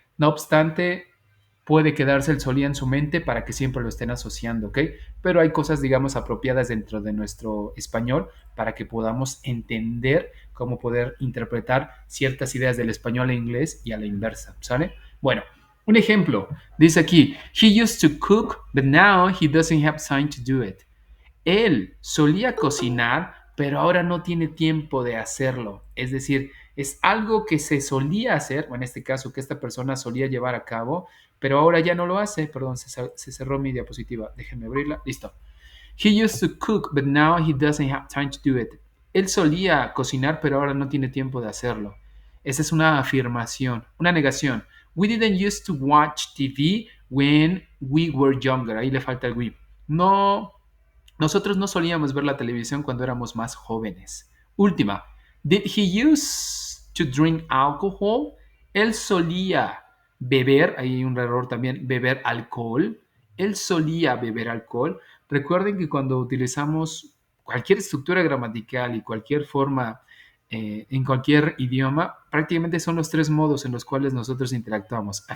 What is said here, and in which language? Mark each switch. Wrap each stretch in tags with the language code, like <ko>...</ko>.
<es>No obstante, puede quedarse el solía en su mente para que siempre lo estén asociando, ¿ok? Pero hay cosas, digamos, apropiadas dentro de nuestro español para que podamos entender cómo poder interpretar ciertas ideas del español e inglés y a la inversa, ¿sale? Bueno, un ejemplo, dice aquí,</es> <en>he used to cook, but now he doesn't have time to do it.</en> <es>Él solía cocinar, pero ahora no tiene tiempo de hacerlo. Es decir, es algo que se solía hacer, o en este caso que esta persona solía llevar a cabo, pero ahora ya no lo hace. Perdón, se cerró mi diapositiva. Déjenme abrirla. Listo.</es> <en>He used to cook, but now he doesn't have time to do it.</en> <es>Él solía cocinar, pero ahora no tiene tiempo de hacerlo. Esa es una afirmación, una negación.</es> <en>We didn't used to watch TV when we were younger.</en> <es>Ahí le falta el we. No, nosotros no solíamos ver la televisión cuando éramos más jóvenes. Última.</es> <en>Did he use to drink alcohol?</en> <es>Él solía beber, ahí hay un error también, beber alcohol. Él solía beber alcohol. Recuerden que cuando utilizamos cualquier estructura gramatical y cualquier forma en cualquier idioma, prácticamente son los tres modos en los cuales nosotros interactuamos.</es>